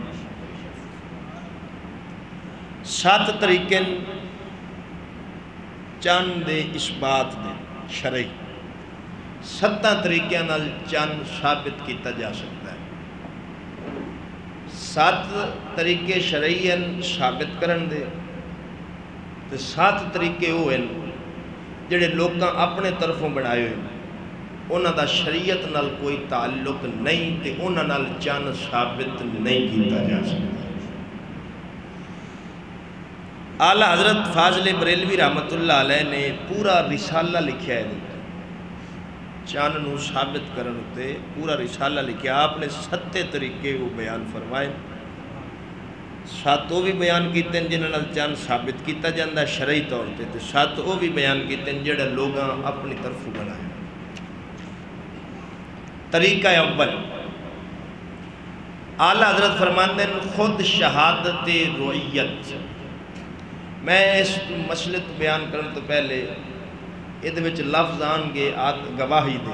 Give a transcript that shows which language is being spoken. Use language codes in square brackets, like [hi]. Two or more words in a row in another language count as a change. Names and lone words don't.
[pa] 7 طریقے چند دے اثبات دے شرعی، 7 طریقے نال چند ثابت کیتا جا سکتا ہے۔ 7 طریقے شرعی ہیں ثابت کرن دے، تے 7 طریقے وہ ہیں جڑے لوکاں اپنے طرفوں بنائے ہوئے، انہاں دا شریعت نال کوئی تعلق نہیں، تے انہاں نال چند ثابت نہیں کیتا جا سکتا۔ اعلیٰ حضرت فاضل بریلوی رحمۃ اللہ علیہ نے پورا رسالہ لکھیا ہے، چند نو ثابت کرن تے پورا رسالہ لکھیا۔ آپ نے 7 طریقے وہ بیان فرمائے، 7 وہ بھی بیان کیتے ہیں جنہاں نال چند ثابت کیتا جاندہ ہے شرعی طور تے، 7 وہ بھی بیان کیتے ہیں جڑے لوگاں اپنی طرف بنائے۔ [ur] طریقہ اول، اعلیٰ حضرت فرماتے ہیں خود شہادت رؤیت۔ [pa] میں اس مسئلے تو بیان کرنے تو پہلے یہ وچ لفظ آن گے گواہی دے۔